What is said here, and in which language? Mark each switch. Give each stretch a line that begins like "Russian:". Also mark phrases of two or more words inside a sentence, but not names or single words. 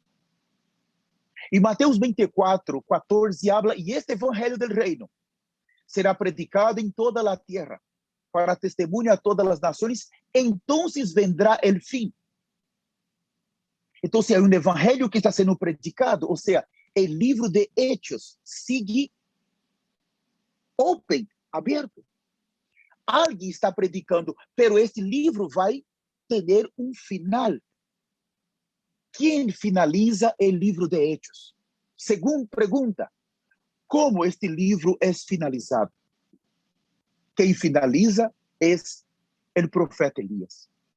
Portuguese: E Mateus 24, 14 habla, e este evangelho
Spanish: del reino
Portuguese: será predicado em toda a terra, para testemunho a todas as nações,
Spanish: entonces vendrá el fim.
Portuguese: Então, é evangelho que está sendo predicado, ou seja, o livro de Hechos sigue open, aberto. Alguém está predicando, pero este livro vai ter final. Quem finaliza o livro de Hechos? Segunda pergunta, como este livro é finalizado? Quem finaliza é o profeta Elias.